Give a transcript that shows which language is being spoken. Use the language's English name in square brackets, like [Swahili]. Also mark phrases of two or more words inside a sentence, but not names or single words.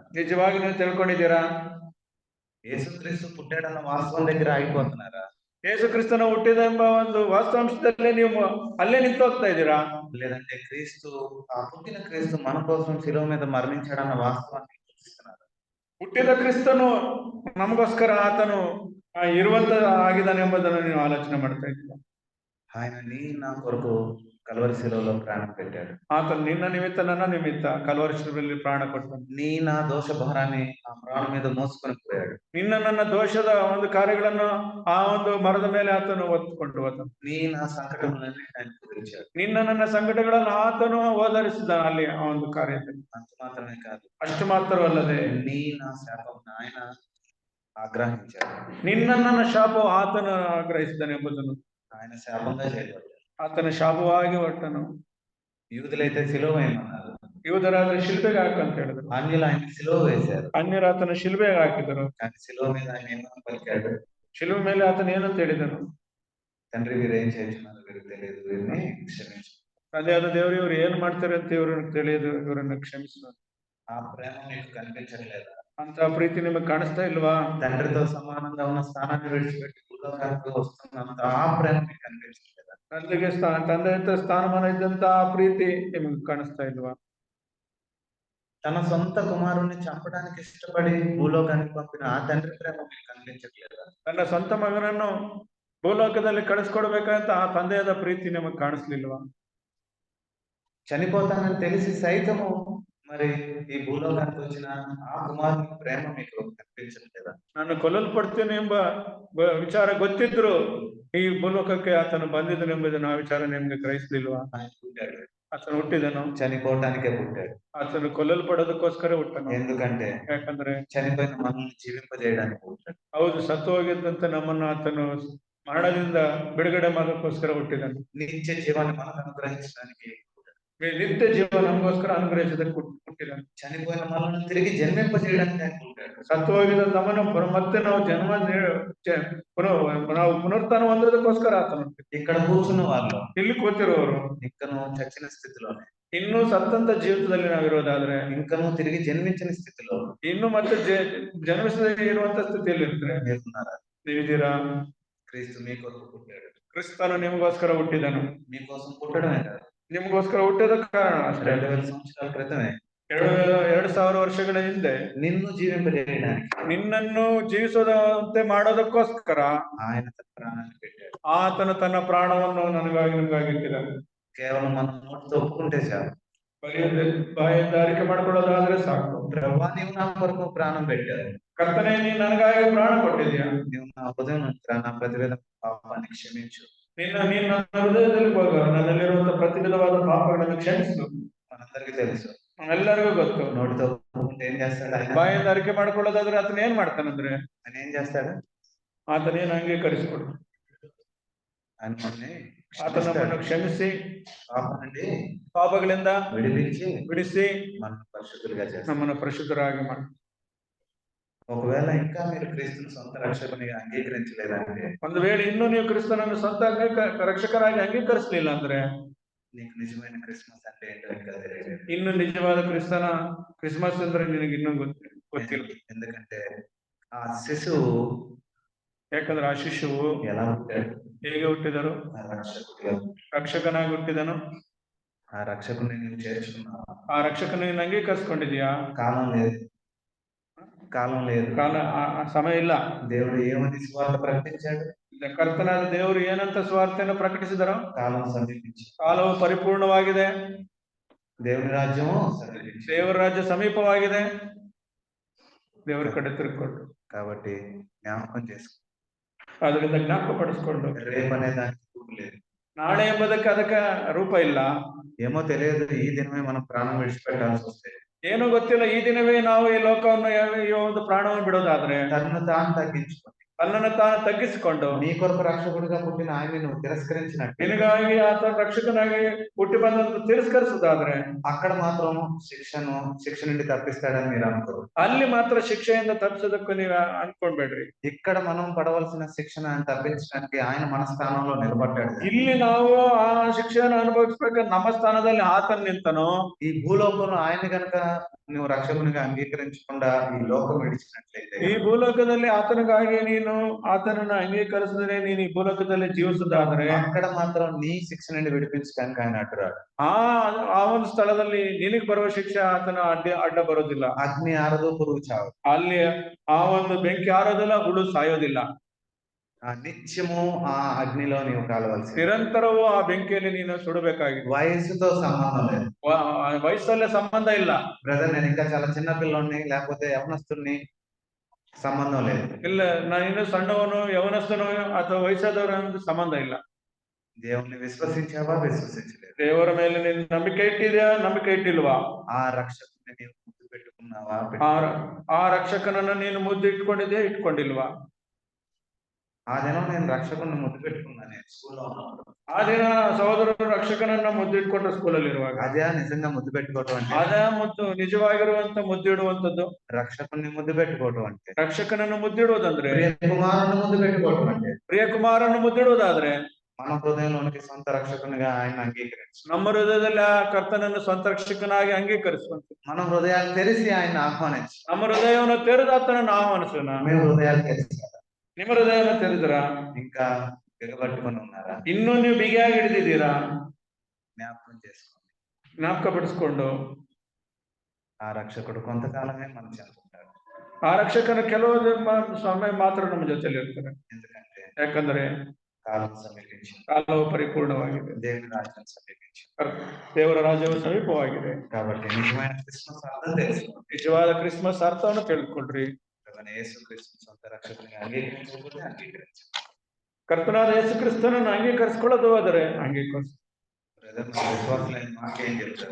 [Kannada] ನಿಜವಾಗಿ ನೀವು ತಿಳ್ಕೊಂಡಿದ್ದೀರಾ? [Telugu] యేసుక్రీస్తు పుట్టాడన్న వాస్తవం దగ్గర ఆగిపోతున్నారా? [Kannada] ಯೇಸು ಕ್ರಿಸ್ತನ ಹುಟ್ಟಿದೆಂಬ ಒಂದು ವಾಸ್ತವಾಂಶದಲ್ಲೇ ನೀವು ಅಲ್ಲೇ ನಿಂತು ಹೋಗ್ತಾ ಇದ್ದೀರಾ? [Telugu] లేదంటే క్రీస్తు, ఆ పుట్టిన క్రీస్తు మన కోసం శిలువ మీద మరణించాడన్న వాస్తవాన్ని గుర్తిస్తున్నారా? [Kannada] ಹುಟ್ಟಿದ ಕ್ರಿಸ್ತನು ನಮಗೋಸ್ಕರ ಆತನು ಇರುವಂತ ಆಗಿದ್ದಾನೆ ಎಂಬುದನ್ನು ನೀವು ಆಲೋಚನೆ ಮಾಡ್ತಾ ಇದ್ದೀರಾ? [Telugu] ఆయన నీ నా కొరకు కల్వరి శిలువలో ప్రాణం పెట్టాడు. [Kannada] ಆತನು ನಿನ್ನ ನಿಮಿತ್ತ ನನ್ನ ನಿಮಿತ್ತ ಕಲ್ವರಿ ಶಿಲುಬೆಯಲ್ಲಿ ಪ್ರಾಣ ಕೊಟ್ಟನು. [Telugu] నీ నా దోష భారాన్ని ఆ ప్రాణం మీద మోసుకొని పోయాడు. [Kannada] ನಿನ್ನ ನನ್ನ ದೋಷದ ಒಂದು ಕಾರ್ಯಗಳನ್ನು ಆ ಒಂದು ಮರದ ಮೇಲೆ ಆತನು ಹೊತ್ತುಕೊಂಡು ಹೋದನು. [Telugu] నీ నా సంకటములన్నీ ఆయన కుదిర్చాడు. [Kannada] ನಿನ್ನ ನನ್ನ ಸಂಕಟಗಳನ್ನು ಆತನು ಓದರಿಸಿದ ಅಲ್ಲಿ ಆ ಒಂದು ಕಾರ್ಯದಲ್ಲಿ. [Telugu] అంత మాత్రమే కాదు, [Kannada] ಅಷ್ಟು ಮಾತ್ರವಲ್ಲದೆ [Telugu] నీ నా శాపం ఆయన ఆగ్రహించాడు. [Kannada] ನಿನ್ನ ನನ್ನ ಶಾಪವು ಆತನು ಆಗ್ರಹಿಸಿದನು ಎಂಬುದನ್ನು [Telugu] ఆయన శాపంగా చేయబడ్డాడు. [Kannada] ಆತನ ಶಾಪವಾಗಿ ಹೊಟ್ಟನು. [Telugu] యూదులైతే సిలువ వేయమన్నారు, [Kannada] ಯೂದರಾದ್ರೆ ಶಿಲ್ಬೆಗೆ ಹಾಕಂತ ಹೇಳಿದ್ರು. [Telugu] అన్యులు ఆయన సిలువ వేశారు. [Kannada] ಅನ್ಯರು ಆತನ ಶಿಲ್ಬೆಗೆ ಹಾಕಿದರು. [Telugu] కానీ సిలువ మీద ఆయన ఏమని పలికాడు? [Kannada] ಶಿಲುಬೆ ಮೇಲೆ ಆತನ ಏನಂತ ಹೇಳಿದನು? [Telugu] తండ్రి వీరు ఏం చేస్తున్నారు వీరికి తెలియదు, వీరిని క్షమించు. [Kannada] ತಂದೆಯಾದ ದೇವರು ಇವ್ರು ಏನ್ ಮಾಡ್ತಾರೆ ಅಂತ ಇವ್ರನ್ನ ತಿಳಿಯದು, ಇವರನ್ನ ಕ್ಷಮಿಸು. [Telugu] ఆ ప్రేమ మీకు కనిపించట్లేదా? [Kannada] ಅಂತ ಪ್ರೀತಿ ನಿಮಗೆ ಕಾಣಿಸ್ತಾ ಇಲ್ವಾ? [Telugu] తండ్రితో సమానంగా ఉన్న స్థానాన్ని విడిచిపెట్టి భూలోకానికి వస్తున్నంత ఆ ప్రేమ మీకు కనిపించట్లేదా? [Kannada] ತಂದೆ ಸ್ಥಾನಮಾನ ಇದ್ದಂತ ಆ ಪ್ರೀತಿ ನಿಮಗೆ ಕಾಣಿಸ್ತಾ ಇಲ್ವಾ? [Telugu] తన సొంత కుమారుణ్ణి చంపడానికి ఇష్టపడి భూలోకానికి పంపిన ఆ తండ్రి ప్రేమ మీకు కనిపించట్లేదా? [Kannada] ತನ್ನ ಸ್ವಂತ ಮಗನನ್ನು ಭೂಲೋಕದಲ್ಲಿ ಕಳಿಸ್ಕೊಡ್ಬೇಕಂತ ಆ ತಂದೆಯಾದ ಪ್ರೀತಿ ನಿಮಗೆ ಕಾಣಿಸ್ಲಿಲ್ವಾ? [Telugu] చనిపోతానని తెలిసి సైతము మరి ఈ భూలోకానికి వచ్చిన ఆ కుమారుని ప్రేమ మీకు కనిపించట్లేదా? [Kannada] ನಾನು ಕೊಲ್ಲಲ್ಪಡ್ತೇನೆ ಎಂಬ ವಿಚಾರ ಗೊತ್ತಿದ್ರು ಈ ಭೂಲೋಕಕ್ಕೆ ಆತನು ಬಂದಿದ್ದನೆಂಬುದನ್ನು ಆ ವಿಚಾರ ನಿಮ್ಗೆ ಗ್ರಹಿಸ್ಲಿಲ್ವಾ? [Telugu] ఆయన పుట్టాడు, [Kannada] ಆತನು ಹುಟ್ಟಿದನು, [Telugu] చనిపోవటానికే పుట్టాడు. [Kannada] ಆತನು ಕೊಲ್ಲಲ್ಪಡೋದಕ್ಕೋಸ್ಕರ ಹುಟ್ಟನು. [Telugu] ఎందుకంటే [Kannada] ಯಾಕಂದ್ರೆ [Telugu] చనిపోయిన మనల్ని జీవింపజేయడానికి పుట్టాడు. [Kannada] ಹೌದು, ಸತ್ತು ಹೋಗಿದ್ದಂತ ನಮ್ಮನ್ನು ಆತನು ಮರಣದಿಂದ ಬಿಡುಗಡೆ ಮಾಡೋದಕ್ಕೋಸ್ಕರ ಹುಟ್ಟಿದನು. [Telugu] నిత్య జీవాన్ని మనకు అనుగ్రహించడానికి పుట్టాడు. [Kannada] ನಿತ್ಯ ಜೀವ ನಮಗೋಸ್ಕರ ಅನುಗ್ರಹಿಸೋದಕ್ಕೆ ಹುಟ್ಟಿದನು. [Telugu] చనిపోయిన మనల్ని తిరిగి జన్మింపజేయడానికి ఆయన పుట్టాడు. [Kannada] ಸತ್ತು ಹೋಗಿದ ನಮ್ಮನ್ನು ಮತ್ತೆ ನಾವು ನಾವು ಪುನರುತ್ಥಾನ ಹೊಂದೋದಕ್ಕೋಸ್ಕರ ಆತನು ಹುಟ್ಟಿದ. [Telugu] ఇక్కడ కూర్చున్న వాళ్ళు [Kannada] ಇಲ್ಲಿ ಕೂತಿರುವವರು [Telugu] ఇంకను చచ్చిన స్థితిలోనే, [Kannada] ಇನ್ನೂ ಸತ್ತಂತ ಜೀವಿತದಲ್ಲಿ ನಾವಿರೋದಾದ್ರೆ, [Telugu] ఇంకను తిరిగి జన్మించిన స్థితిలో [Kannada] ಇನ್ನು ಮತ್ತೆ ಜನ್ಮಿಸದೇ ಇರುವಂತ ಸ್ಥಿತಿಯಲ್ಲಿ ಇರ್ತಾರೆ. [Telugu] మీరున్నారా? [Kannada] ನೀವಿದ್ದೀರಾ? [Telugu] క్రీస్తు మీ కొరకు పుట్టాడు. [Kannada] ಕ್ರಿಸ್ತನು ನಿಮಗೋಸ್ಕರ ಹುಟ್ಟಿದನು. [Telugu] మీకోసం పుట్టడమే కాదు, [Kannada] ನಿಮಗೋಸ್ಕರ ಹುಟ್ಟಿದಕ್ಕೆ ಕಾರಣ ಅಷ್ಟೇ. [Telugu] 2000 సంవత్సరాల క్రితమే [Kannada] 2000 ವರ್ಷಗಳ ಹಿಂದೆ [Telugu] నిన్ను జీవింపజేయడానికి [Kannada] ನಿನ್ನನ್ನು ಜೀವಿಸೋದಂತೆ ಮಾಡೋದಕ್ಕೋಸ್ಕರ [Telugu] ఆయన తన ప్రాణాన్ని పెట్టాడు. [Kannada] ಆತನು ತನ್ನ ಪ್ರಾಣವನ್ನು ನನಗಾಗಿ ನಿಮಗಾಗಿ ಇಟ್ಟಿದ್ದಾನೆ. [Telugu] కేవలం మనం నోటితో ఒప్పుకుంటే చాలు. [Kannada] ಬಾಯಿಂದ ಅರಿಕೆ ಮಾಡ್ಕೊಳ್ಳೋದಾದ್ರೆ ಸಾಕು. [Telugu] ప్రభువా నీవు నా కొరకు ప్రాణం పెట్టావు, [Kannada] ಕರ್ತನೇ ನೀನು ನನಗಾಗಿ ಪ್ರಾಣ ಕೊಟ್ಟಿದ್ಯಾ, [Telugu] నీవు నా హృదయం నా ప్రతివేద పాపాన్ని క్షమించు. [Kannada] ನೀನು ನನ್ನ ಹೃದಯದಲ್ಲಿ ಹೋಗ, ನನ್ನಲ್ಲಿರುವಂತಹ ಪ್ರತಿವಿಧವಾದ ಪಾಪಗಳನ್ನು ಕ್ಷಮಿಸು. [Telugu] మనందరికీ తెలుసు, [Kannada] ಎಲ್ಲರಿಗೂ ಗೊತ್ತು. [Telugu] నోటితో ఒప్పుకుంటే ఏం చేస్తాడు ఆయన? [Kannada] ಬಾಯಿಂದ ಅರಿಕೆ ಮಾಡ್ಕೊಳ್ಳೋದಾದ್ರೆ ಆತನ ಏನ್ ಮಾಡ್ತಾನಂದ್ರೆ, [Telugu] ఆయన ఏం చేస్తాడు? [Kannada] ಆತನೇನು ಅಂಗೀಕರಿಸಿಕೊಡು. [Telugu] ఆయన మనల్ని [Kannada] ಆತ ನಮ್ಮನ್ನು ಕ್ಷಮಿಸಿ [Telugu] పాపం నుండి [Kannada] ಪಾಪಗಳಿಂದ ಬಿಡಿಸಿ [Telugu] మన పరిశుద్ధులుగా చేస్తాడు. [Kannada] ನಮ್ಮನ್ನು ಪರಿಶುದ್ಧರಾಗಿ ಮಾಡಿ. [Telugu] ఒకవేళ ఇంకా మీరు క్రీస్తుని సొంత రక్షకునిగా అంగీకరించలేదంటే, [Kannada] ಒಂದು ವೇಳೆ ಇನ್ನೂ ನೀವು ಕ್ರಿಸ್ತನನ್ನು ಸ್ವಂತ ರಕ್ಷಕರಾಗಿ ಅಂಗೀಕರಿಸಲಿಲ್ಲ ಅಂದ್ರೆ, [Telugu] నీకు నిజమైన క్రిస్మస్ అంటే ఏంటో ఇంకా తెలియదు. [Kannada] ಇನ್ನು ನಿಜವಾದ ಕ್ರಿಸ್ಮಸ್ ಅಂದ್ರೆ ನಿನಗೆ ಇನ್ನೂ ಗೊತ್ತಿಲ್ಲ. [Telugu] ఎందుకంటే ఆ శిశువు, [Kannada] ಯಾಕಂದ್ರೆ ಆ ಶಿಶುವು [Telugu] ఎలా ಹುಟ್టాడు? [Kannada] ಹೇಗೆ ಹುಟ್ಟಿದರು? ರಕ್ಷಕನಾಗಿ ಹುಟ್ಟಿದನು. [Telugu] ఆ రక్షకుని నేను చేర్చుకున్నాను. [Kannada] ಆ ರಕ್ಷಕನ ನೀನು ಅಂಗೀಕರಿಸ್ಕೊಂಡಿದ್ಯಾ? [Telugu] కాలం లేదు, [Kannada] ಸಮಯ ಇಲ್ಲ. [Telugu] దేవుడు ఏమని స్వార్థ ప్రకటించాడు? [Kannada] ಕರ್ತನಾದ ದೇವರು ಏನಂತ ಸ್ವಾರ್ಥೆಯನ್ನು ಪ್ರಕಟಿಸಿದರೋ? [Telugu] కాలం సమీపించి, [Kannada] ಕಾಲವು ಪರಿಪೂರ್ಣವಾಗಿದೆ, [Telugu] దేవుని రాజ్యము సమీపించి, [Kannada] ದೇವರ ರಾಜ್ಯ ಸಮೀಪವಾಗಿದೆ. ದೇವರ ಕಡೆ ತಿರುಗಿಕೊಂಡು [Telugu] కాబట్టి జ్ఞాపకం చేసుకో. [Kannada] ಅದರಿಂದ ಜ್ಞಾಪಕ ಪಡಿಸ್ಕೊಂಡು, [Telugu] రేపనే దానికి రూపు లేదు, [Kannada] ನಾಳೆ ಎಂಬುದಕ್ಕೆ ಅದಕ್ಕೆ ರೂಪ ಇಲ್ಲ. [Telugu] ఏమో తెలియదు, ఈ దినమే మనం ప్రాణం విడిచిపెట్టాల్సి వస్తే, [Kannada] ಏನೋ ಗೊತ್ತಿಲ್ಲ, ಈ ದಿನವೇ ನಾವು ಈ ಲೋಕವನ್ನು ಈ ಒಂದು ಪ್ರಾಣವನ್ನು ಬಿಡೋದಾದ್ರೆ, [Telugu] తనను తాను తగ్గించుకోండి. [Kannada] ತನ್ನನ್ನು ತಾನು ತಗ್ಗಿಸಿಕೊಂಡು, [Telugu] నీ కొరకు రక్షకుడిగా పుట్టిన ఆయన నువ్వు తిరస్కరించినట్టు, [Kannada] ನಿನಗಾಗಿ ಆತ ರಕ್ಷಕನಾಗಿ ಹುಟ್ಟಿ ಬಂದಂತ ತಿರಸ್ಕರಿಸುದಾದ್ರೆ, [Telugu] అక్కడ మాత్రం శిక్ష నుండి తప్పిస్తాడని మీరు అనుకోరు. [Kannada] ಅಲ್ಲಿ ಮಾತ್ರ ಶಿಕ್ಷೆಯಿಂದ ತಪ್ಪಿಸೋದಕ್ಕೂ ನೀವು ಅನ್ಕೊಂಡ್ಬೇಡ್ರಿ. [Telugu] ఇక్కడ మనం పడవలసిన శిక్షణ తప్పించడానికి ఆయన మన స్థానంలో నిలబడ్డాడు. [Kannada] ಇಲ್ಲಿ ನಾವು ಆ ಶಿಕ್ಷೆಯನ್ನು ಅನುಭವಿಸ್ಬೇಕಾದ್ರೆ ನಮ್ಮ ಸ್ಥಾನದಲ್ಲಿ ಆತನ್ ನಿಂತನು. [Telugu] ఈ భూలోకంలో ఆయన గనక నువ్వు రక్షకునిగా అంగీకరించకుండా ఈ లోకం విడిచినట్లయితే, [Kannada] ಈ ಭೂಲೋಕದಲ್ಲಿ ಆತನಿಗಾಗಿ ನೀನು ಆತನನ್ನು ಅಂಗೀಕರಿಸಿದ್ರೆ, ನೀನು ಈ ಭೂಲೋಕದಲ್ಲಿ ಜೀವಿಸುದಾದ್ರೆ, [Telugu] అక్కడ మాత్రం నీ శిక్ష నుండి విడిపించడానికి ఆయన అడ్డురాడు. [Kannada] ಆ ಒಂದು ಸ್ಥಳದಲ್ಲಿ ನಿನಗೆ ಬರುವ ಶಿಕ್ಷೆ ಆತನ ಅಡ್ಡ ಬರೋದಿಲ್ಲ. [Telugu] అగ్ని ఆరదు, పురుగు చావు. [Kannada] ಅಲ್ಲಿ ಆ ಒಂದು ಬೆಂಕಿ ಆರೋದಿಲ್ಲ, ಹುಳು ಸಾಯೋದಿಲ್ಲ. [Telugu] ఆ నిత్యము ఆ అగ్నిలో నీవు కాలవలసి, [Kannada] ನಿರಂತರವೂ ಆ ಬೆಂಕಿಯಲ್ಲಿ ನೀನು ಸುಡಬೇಕಾಗಿದೆ. [Telugu] వయసుతో సంబంధం లేదు, [Kannada] ವಯಸ್ಸಲ್ಲೇ ಸಂಬಂಧ ಇಲ್ಲ. [Telugu] బ్రదర్ నేను ఇంకా చాలా చిన్న పిల్లోని లేకపోతే యవనస్తుని సంబంధం లేదు. [Kannada] ಇಲ್ಲ, ನಾನು ಇನ್ನು ಸಣ್ಣವನು, ಯವನಸ್ಥನು ಅಥವಾ ವಯಸ್ಸಾದವರ ಸಂಬಂಧ ಇಲ್ಲ. [Telugu] దేవుణ్ణి విశ్వసించావా, విశ్వసించలేదు? [Kannada] ದೇವರ ಮೇಲೆ ನೀನು ನಂಬಿಕೆ ಇಟ್ಟಿದ್ಯಾ, ನಂಬಿಕೆ ಇಟ್ಟಿಲ್ವಾ? [Telugu] ఆ రక్షకుని నీవు ముద్దు పెట్టుకున్నావా, [Kannada] ಆ ರಕ್ಷಕನನ್ನ ನೀನು ಮುದ್ದು ಇಟ್ಕೊಂಡಿದ್ಯಾ, ಇಟ್ಕೊಂಡಿಲ್ವಾ? [Telugu] ఆ దినం నేను రక్షకుని ముద్దు పెట్టుకున్నాను స్కూల్లో ఉన్నప్పుడు. [Kannada] ಆ ದಿನ ಸಹೋದರರು ರಕ್ಷಕನನ್ನ ಮುದ್ದು ಇಟ್ಕೊಂಡ್ರು ಸ್ಕೂಲಲ್ಲಿ ಇರುವಾಗ. [Telugu] అదే నిజంగా ముద్దు పెట్టుకోవటం అంటే, [Kannada] ಅದೇ ಮುದ್ದು, ನಿಜವಾಗಿರುವಂತ ಮುದ್ದು ಇಡುವಂತದ್ದು. [Telugu] రక్షకుని ముద్దు పెట్టుకోవటం అంటే, [Kannada] ರಕ್ಷಕನನ್ನು ಮುದ್ದಿಡುವುದಂದ್ರೆ, [Telugu] ప్రియ కుమారుని ముద్దు పెట్టుకోవటం అంటే, [Kannada] ಪ್ರಿಯಕುಮಾರನ್ನು ಮುದ್ದಿಡುವುದಾದ್ರೆ, [Telugu] మన హృదయంలోనికి సొంత రక్షకునిగా ఆయన అంగీకరించు. [Kannada] ನಮ್ಮ ಹೃದಯದಲ್ಲಿ ಆ ಕರ್ತನನ್ನು ಸ್ವಂತ ರಕ್ಷಕನಾಗಿ ಅಂಗೀಕರಿಸುವಂತ, [Telugu] మన హృదయాలు తెరిచి ఆయన ఆహ్వానించు. [Kannada] ನಮ್ಮ ಹೃದಯವನ್ನು ತೆರೆದು ಆತನನ್ನು ಆಹ್ವಾನಿಸೋಣ. [Telugu] మేము హృదయాలు తెరిచి, [Kannada] ನಿಮ್ಮ ಹೃದಯವನ್ನು ತೆರೆದ್ರ [Telugu] ఇంకా బిగబట్టుకొని ఉన్నారా? [Kannada] ಇನ್ನೂ ನೀವು ಬಿಗಿಯಾಗಿ ಹಿಡಿದಿದ್ದೀರಾ? [Telugu] జ్ఞాపకం చేసుకోండి. [Kannada] ಜ್ಞಾಪಕ ಪಡಿಸ್ಕೊಂಡು, [Telugu] ఆ రక్షకుడు కొంతకాలమే మన చెందుతాడు. [Kannada] ಆ ರಕ್ಷಕನ ಕೆಲವು ಸಮಯ ಮಾತ್ರ ನಮ್ಮ ಜೊತೆಲಿ ಇರ್ತಾರೆ. [Telugu] ఎందుకంటే [Kannada] ಯಾಕಂದ್ರೆ [Telugu] కాలం సమీపించింది. [Kannada] ಕಾಲವು ಪರಿಪೂರ್ಣವಾಗಿದೆ. [Telugu] దేవుని రాజ్యం సమీపించింది. [Kannada] ದೇವರ ರಾಜ್ಯವು ಸಮೀಪವಾಗಿದೆ. [Telugu] కాబట్టి నిజమైన క్రిస్మస్ అర్థం తెలుసు. [Kannada] ನಿಜವಾದ ಕ್ರಿಸ್ಮಸ್ ಅರ್ಥವನ್ನು ತಿಳ್ಕೊಳ್ರಿ. [Telugu] ప్రభువైన యేసుక్రీస్తు సొంత రక్షకునిగా అంగీకరించకపోతే అంగీకరించు. [Kannada] ಕರ್ತನಾದ ಯೇಸು ಕ್ರಿಸ್ತನನ್ನು ಅಂಗೀಕರಿಸಿಕೊಳ್ಳೋದು ಆದರೆ ಅಂಗೀಕರಿಸು. [Telugu] బ్రదర్ మన విశ్వాసులైన మాకేం చెప్తారు?